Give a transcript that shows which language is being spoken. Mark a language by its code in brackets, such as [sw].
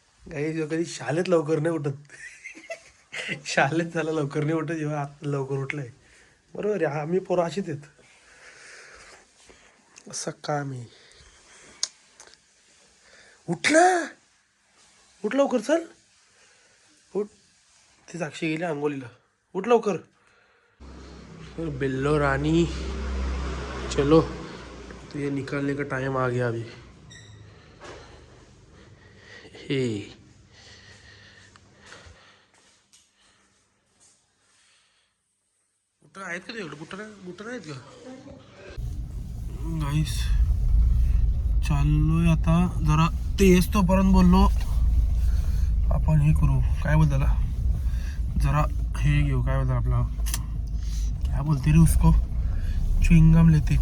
[mr] काही कधी शाळेत लवकर नाही उठत. शाळेत झालं लवकर नाही उठत, जेव्हा आता लवकर उठलंय. बरोबर आहे, आम्ही पोरं अशीच आहेत. असं का मी उठ ना, उठ लवकर, चल उठ. ती साक्षी गेली आंघोलीला. उठ लवकर. [hi] बिल्लो रानी चलो, तुझे निकालने का टाइम आ गया अभी. [mr] हे बुटं आहेत का तुझ्याकडे? बुटं आहेत का? गाईस चाललोय आता. जरा ते येस तोपर्यंत बोललो आपण हे करू, काय बोलतो त्याला, जरा हे घेऊ, काय बोलतो आपला, काय बोलते रे [hi] उसको, च्युइंगम लेते.